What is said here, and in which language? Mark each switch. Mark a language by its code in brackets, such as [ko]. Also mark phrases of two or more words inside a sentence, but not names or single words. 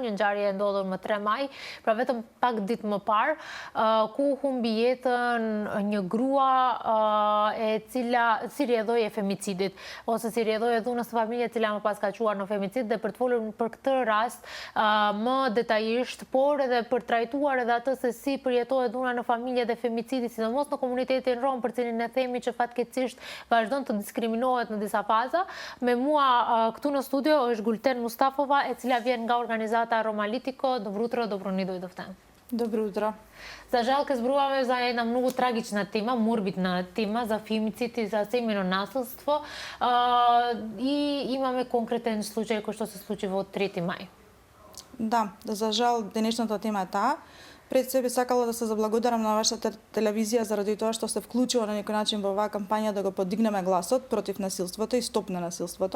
[sq] një ngjarje e ndodhur më 3 maj, pra vetëm pak ditë më parë, ku humbi jetën një grua e cila si rrjedhoi e femicidit ose si rrjedhoi e dhunës së familjes e cila më pas ka quar në femicid, dhe për të folur për këtë rast më detajisht, por edhe për trajtuar edhe atë se si përjetohet dhuna në familje dhe femicidi, sidomos në komunitetin rom, për cilin ne themi që fatkeqësisht vazhdon të diskriminohet në disa faza. Me mua këtu në studio është Gulten Mustafova, e cila vjen nga organizata Romalitico. [mk] Добро утро, добро ни дојдовте. Добро утро. За жалко зборуваме за една многу трагична тема, морбидна тема, за фемицид и за семејно насилство. И имаме конкретен случај кој што се случи во 3 мај. Да, за жал денешната тема е таа. Пред себе сакала да се заблагодарам на вашата телевизија заради тоа што се вклучила на некој начин во оваа кампања да го подигнеме гласот против насилството и стоп на насилството.